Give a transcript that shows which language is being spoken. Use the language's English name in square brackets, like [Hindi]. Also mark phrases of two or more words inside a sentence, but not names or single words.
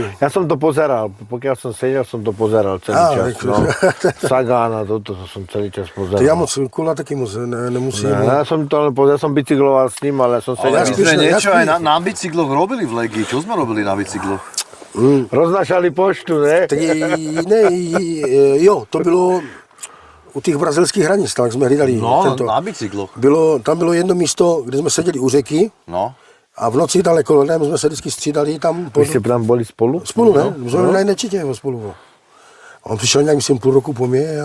[Slovak] Ja som to pozeral, pokiaľ som sedel, som to pozeral celý čas. No. Sagana, toto som celý čas pozeral. [Czech] To ja moc kola taky moc nemusím. [Slovak] Ja som bicykloval s ním, ale som sedel. Ale my sme niečo aj na bicykloch robili v Legii. Čo sme robili na bicykloch? Roznášali poštu, ne? [Czech] Jo, to bylo u těch brazilských hranic, tak jsme hlídali. [Slovak] No, na bicykloch. [Czech] Tam bylo jedno místo, kde jsme seděli u řeky. No. A v noci daleko, ne, my jsme se vždycky střídali tam. Vy jste tam byli spolu? Spolu, ne? My jsme byli nečetě spolu. A on přišel nějak, myslím, půl roku po mě.